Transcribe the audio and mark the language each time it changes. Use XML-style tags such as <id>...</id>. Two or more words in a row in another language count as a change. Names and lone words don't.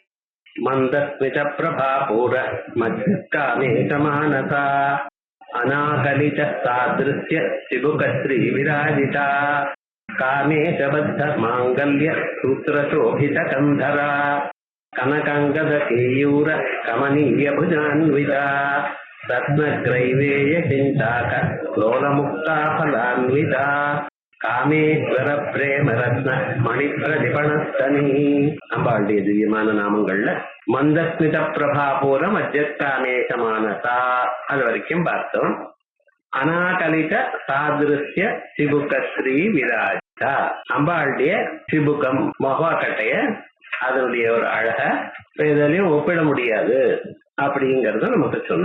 <sa>मंदस्मित प्रभापूर मध्यकामे समानता अनाकलित सादृश्य चिबुकश्री विराजिता कामेश बद्ध मांगल्य सूत्रशोभित कंधरा कनकांगद केयूर कमनीय भुजान्विता रत्नग्रैवेय चिंताक लोलमुक्ता फलान्विता कामेश्वर प्रेम रत्न मणिप्रतिपणस्तनी.</sa> <ta>அம்பாளுடைய திவ்யமான நாமங்கள்ல</ta> <sa>मन्दस्मित प्रभापूर मध्यकामेसमानता</sa> <ta>அது வரைக்கும் பார்த்தோம்.</ta> <sa>अनाकलित सादृश्य चिबुकश्री विराजिता</sa> <ta>அம்பாளுடைய சிபுகம் மொகக்கட்டைய அதனுடைய ஒரு அழக எதுலையும் ஒப்பிட முடியாது அப்படிங்கறத நமக்கு சொன்ன.</ta>